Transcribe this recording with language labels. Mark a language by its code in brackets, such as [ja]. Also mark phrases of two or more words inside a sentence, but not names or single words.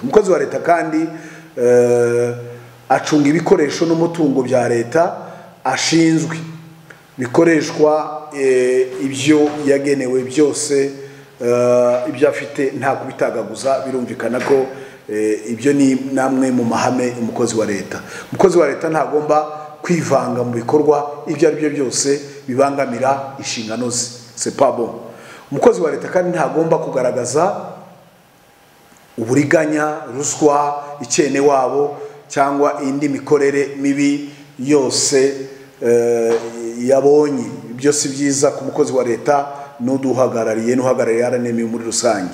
[rw] Umukozi wa leta kandi acunga ibikoresho n'umutungo bya leta ashinzwe, bikoreshwa ibyo yagenewe byose, ibyo afite nta kubitagaguza. Birumvikana ko ibyo ni namwe mu mahame umukozi wa leta. Umukozi wa leta ntagomba kwivanga mu bikorwa ibyo ari byo byose bibangamira inshingano ze. [fr] C'est pas bon. [rw] Umukozi wa leta kandi ntagomba kugaragaza uburiganya, ruswa, icyene wabo cyangwa indi mikorere mibi yose yabonye. Ibyo si byiza ku mukozi wa leta n'uduhagarariye n'uhagarariye RNMU muri rusange.